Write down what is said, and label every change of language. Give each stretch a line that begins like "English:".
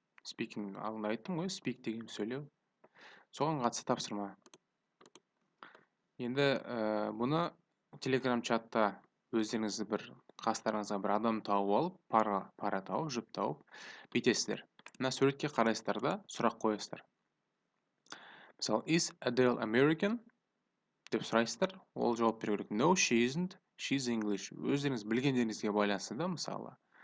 Kazakh: Спикинг алдында айттым ғой, спик деген сөйлеу. Соған қатысты тапсырма. Енді бұны Telegram чатта өздеріңізді бір қастарыңызға бір адам тауып алып, пара тауып, жұп тауып бүйтесіздер. Мына суретке қарайсыздар да сұрақ қоясыздар.
English: Мысалы, is Adele American?
Kazakh: Деп сұрайсыздар. Ол жауап беру керек.
English: No, she isn't. She's English.
Kazakh: Өздеріңіз білгендеріңізге байланысты да, мысалы.